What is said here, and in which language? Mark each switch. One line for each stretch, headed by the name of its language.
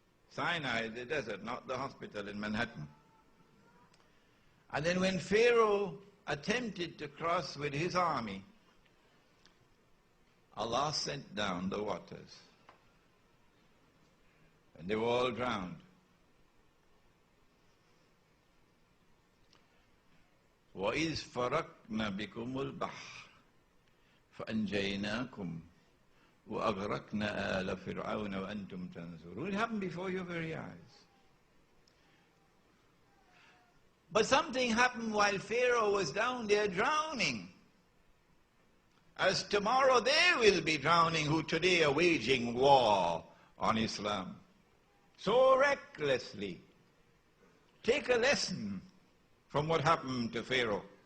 English: Sinai, the desert, not the hospital in Manhattan. And then when Pharaoh attempted to cross with his army, Allah sent down the waters, and they were all drowned.
Arabic: وَإِذْ فَرَقْنَا بِكُمُ الْبَحْرَ فَأَنْجَيْنَاكُمْ وَأَغْرَقْنَا آلَ فِرْعَوْنَ وَأَنْتُمْ تَنْظُرُونَ. It happened before your very eyes.
English: But something happened while Pharaoh was down there drowning. As tomorrow they will be drowning who today are waging war on Islam. So recklessly. Take a lesson from what happened to Pharaoh.